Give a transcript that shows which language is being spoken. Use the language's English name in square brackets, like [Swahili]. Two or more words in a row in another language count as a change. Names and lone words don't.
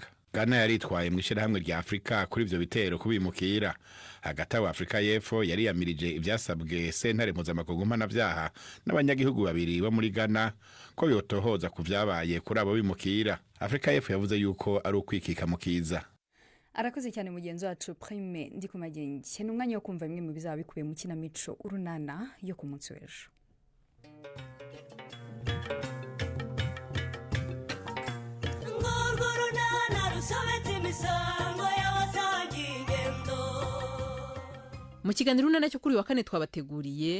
[Rundi] Ghana yaritwaye mu ishirahamwe rya Afurika kuri ivyo bitero kubimukira. Hagati aho Afurika y'Epfo yari yamirije ivyasabwe sentare mpuzamakungu mpanavyaha n'abanyagihugu babiri bo muri Ghana ko yotohoza ku vyabaye kuri abo bimukira. Afurika y'Epfo yavuze yuko ari ukwikika mu kiza. Arakoze cyane mugenzi wacu Prime Ndikumagenge. N'umwanya wo kumva bimwe mu bizaba bikubiye mu kinamico Urunana yo ku munsi w'ejo. Mu kiganiro Urunana cyo kuri wa kane twabateguriye.